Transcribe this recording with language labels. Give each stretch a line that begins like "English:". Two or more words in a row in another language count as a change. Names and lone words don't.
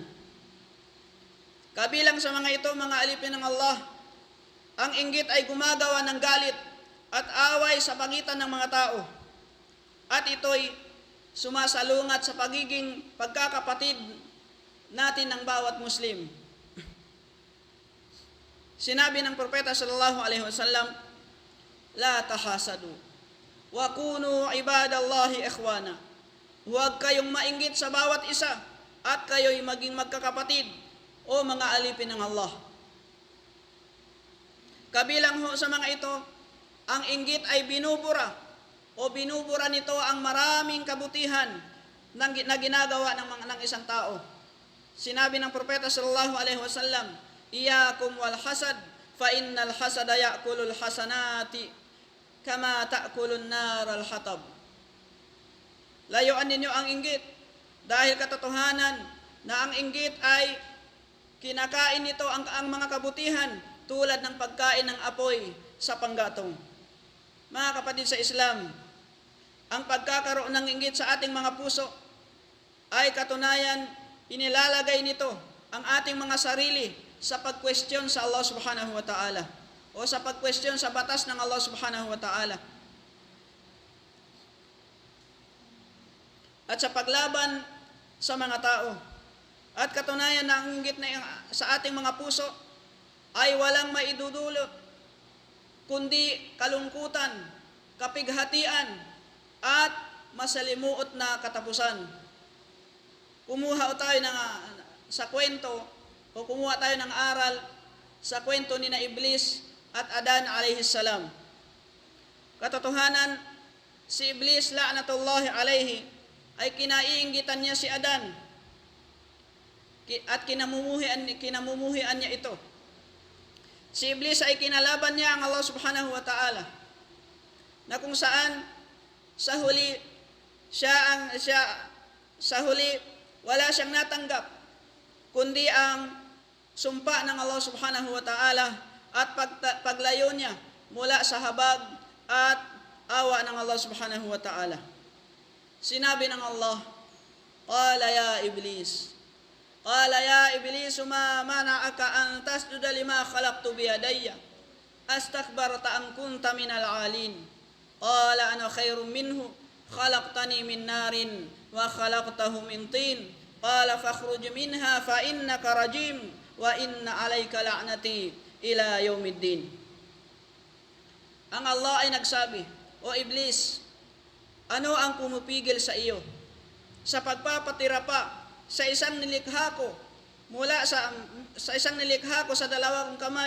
Filipino: Kabilang sa mga ito, mga alipin ng Allah, ang inggit ay gumagawa ng galit at away sa pagitan ng mga tao. At ito'y sumasalungat sa pagiging pagkakapatid natin ng bawat Muslim. Sinabi ng propeta
Arabic: صلى الله عليه وسلم, لا تحاسدوا وكونوا عباد الله إخوانا.
Filipino: Huwag kayong mainggit sa bawat isa at kayo'y maging magkakapatid o mga alipin ng Allah. Kabilang ho sa mga ito, ang inggit ay binubura nito ang maraming kabutihan na ginagawa ng isang tao. Sinabi ng propeta
Arabic: صلى الله عليه وسلم, إياكم والحسد فإن الحسد يأكل الحسنات كما تأكل النار الحطب.
Filipino: Layuan ninyo ang inggit dahil katotohanan na ang inggit ay kinakain nito ang mga kabutihan tulad ng pagkain ng apoy sa panggatong. Mga kapatid sa Islam, ang pagkakaroon ng inggit sa ating mga puso ay katunayan inilalagay nito ang ating mga sarili sa pag-question sa Allah
Arabic: سبحانه وتعالى
Filipino: o sa pag-question sa batas ng Allah
Arabic: سبحانه وتعالى
Filipino: at sa paglaban sa mga tao. At katunayan na ang inggit na sa ating mga puso ay walang maidudulot kundi kalungkutan, kapighatian at masalimuot na katapusan. Kumuha tayo sa kwento o kumuha tayo ng aral sa kwento ni na Iblis at Adan
Arabic: عليه السلام.
Filipino: Katotohanan, si Iblis
Arabic: لعنة الله عليه
Filipino: ay kinaiinggitan niya si Adan at kinamumuhian niya ito. Si Iblis ay kinalaban niya ang Allah
Arabic: سبحانه وتعالى
Filipino: na kung saan sa huli wala siyang natanggap kundi ang sumpa ng Allah
Arabic: سبحانه وتعالى
Filipino: at paglayo niya mula sa habag at awa ng Allah
Arabic: سبحانه وتعالى.
Filipino: Sinabi ng Allah,
Arabic: قال يا إبليس ما منعك أن تسجد لما خلقت بيدي أستكبرت أم كنت من العالين. قال أنا خير منه خلقتني من نار وخلقته من طين. قال فاخرج منها فإنك رجيم وإن عليك لعنتي إلى يوم الدين.
Filipino: Ang Allah ay nagsabi, o Iblis, ano ang pumupigil sa iyo sa pagpapatira pa sa isang nilikha ko mula sa isang nilikha ko sa dalawang kamay?